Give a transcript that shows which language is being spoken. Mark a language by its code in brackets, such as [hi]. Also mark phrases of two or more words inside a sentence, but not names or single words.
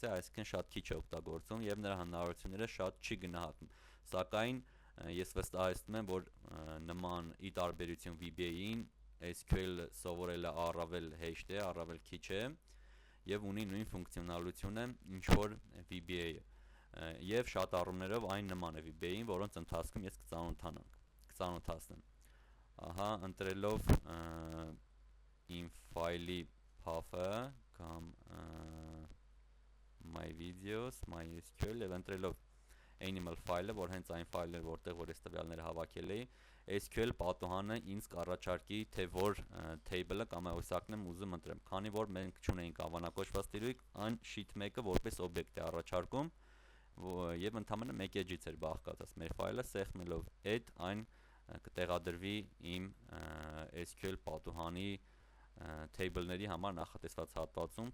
[hy] է, այսինքն շատ քիչ է օգտագործում եւ նրա հնարավորությունները շատ չի գնահատում։ Սակայն ես վստահեցնում եմ, որ նման ի տարբերություն VBA-ին SQL սովորելը առավել հեշտ է, առավել քիչ է եւ ունի նույն ֆունկցիոնալությունը, ինչ որ VBA-ը։ Եվ շատ առումներով այն նման է VBA-ին, որոնց ընթացքում ես կծանոթացնեմ։ Ահա, ընտրելով իմ ֆայլի path-ը կամ [en] my videos, [hy] MySQL եւ ընտրելով animal ֆայլը, որ հենց այն ֆայլն է, որտեղ որ ես տվյալները հավաքել էի, SQL պատուհանը ինձ կառաջարկի, թե որ table-ը կամ աղյուսակն եմ ուզում ընտրեմ, քանի որ մենք չունենք անվանակոչված տիրույթ, այն sheet 1-ը որպես օբյեկտ է առաջարկում, եւ ընդամենը մեկ edge-ից էր բաղկացած մեր ֆայլը, սեղմելով add այն կտեղադրվի իմ SQL պատուհանի table-ների համար նախատեսված հատվածում,